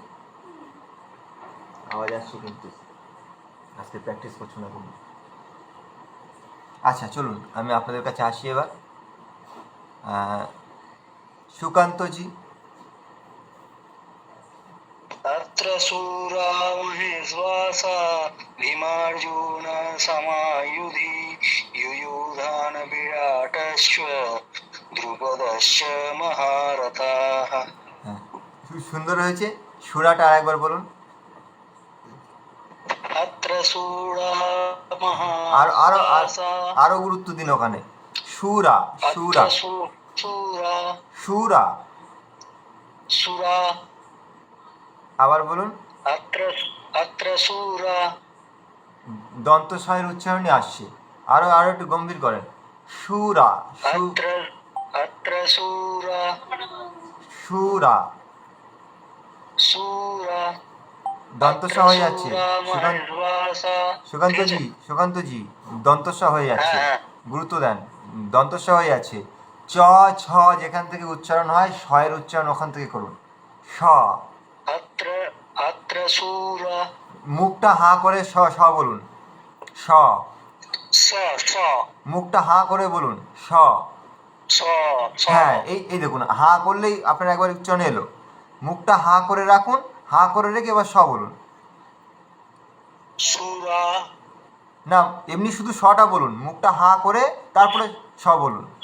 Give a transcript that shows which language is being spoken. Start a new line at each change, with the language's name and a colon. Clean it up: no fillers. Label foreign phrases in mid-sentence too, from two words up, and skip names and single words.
Bangla: আওয়াজ আসছে কিন্তু, আজকে প্র্যাকটিস করছো না কোনো। আচ্ছা চলুন, আমি আপনাদের কাছে আসি এবার। সুকান্তজি।
Sanskrit: अत्र शूरा महेश्वासा भीमार्जुन समायुधि युयुधान विराटश्च द्रुपदश्च महारथाः।
Bangla: হ্যাঁ, খুব সুন্দর হয়েছে। সুরাটা আর একবার বলুন।
Sanskrit: अत्र शूरा
Bangla: আর আরো
Sanskrit: महेश्वासा
Bangla: আরো গুরুত্ব দিন ওখানে। সুরা, সুরা,
Sanskrit: शूरा
Bangla: সুরা।
Sanskrit: शूरा
Bangla: আবার বলুন।
Sanskrit: अत्र शूरा
Bangla: দন্ত স্বয়ের উচ্চারণে আসছে। আরো আরো একটু গম্ভীর করেন। সুরা,
Sanskrit: अत्र शूरा
Bangla: সুরা।
Sanskrit: शूरा
Bangla: দন্ত স হয়ে যাচ্ছে। সুকান্তজি, সুকান্তজি, দন্ত স হয়ে যাচ্ছে, গুরুত্ব দেন। দন্ত স হয়ে যাচ্ছে। চ ছ যেখান থেকে উচ্চারণ হয়, শয়ের উচ্চারণ ওখান থেকে করুন। স।
Sanskrit: अत्र शूरा
Bangla: মুখটা হাঁ করে স স বলুন। স। মুখটা হাঁ করে বলুন। স। হ্যাঁ, এই দেখুন, হাঁ করলেই আপনার একবার উচ্চারণ এলো। মুখটা হাঁ করে রাখুন, হাঁ করে রেখে এবার স বলুন। না, এমনি শুধু সটা বলুন, মুখটা হাঁ করে তারপরে স বলুন।